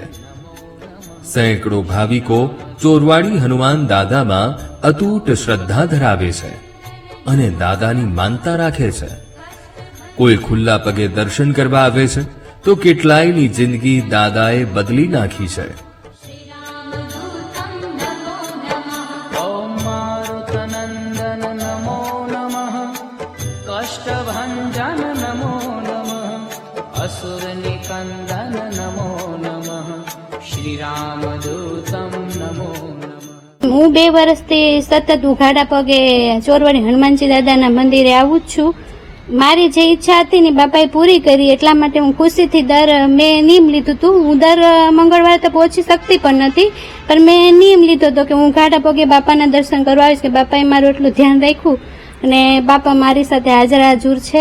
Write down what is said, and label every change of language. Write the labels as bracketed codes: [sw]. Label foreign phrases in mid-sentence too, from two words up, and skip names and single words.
[gu] સેંકડો ભાવિકો ચોરવાડી હનુમાન દાદામાં અતૂટ શ્રદ્ધા ધરાવે છે અને દાદાની માનતા રાખે છે. કોઈ ખુલ્લા પગે દર્શન કરવા આવે છે તો કેટલાયની જિંદગી દાદાએ બદલી નાખી છે. [sa] ॐ मारुतनन्दन नमो नमः कष्टभञ्जन नमो नमः असुरनिकन्दन नमो नमः श्रीरामदूतं नमो नमः. [gu] હું 2 વર્ષથી સતત ઉઘાડા પગે ચોરવાડી હનુમાનજી દાદાના મંદિરે આવું જ છું. મારી જે ઈચ્છા હતી ને બાપાએ પૂરી કરી, એટલા માટે હું ખુશીથી મેં નિયમ લીધું હતું. હું દર મંગળવારે તો પહોંચી શકતી પણ નથી, પણ મેં નિયમ લીધો હતો કે હું ઉઘાડા પગે બાપાના દર્શન કરવા આવીશ, કે બાપાએ મારું એટલું ધ્યાન રાખ્યું અને બાપા મારી સાથે હાજર છે.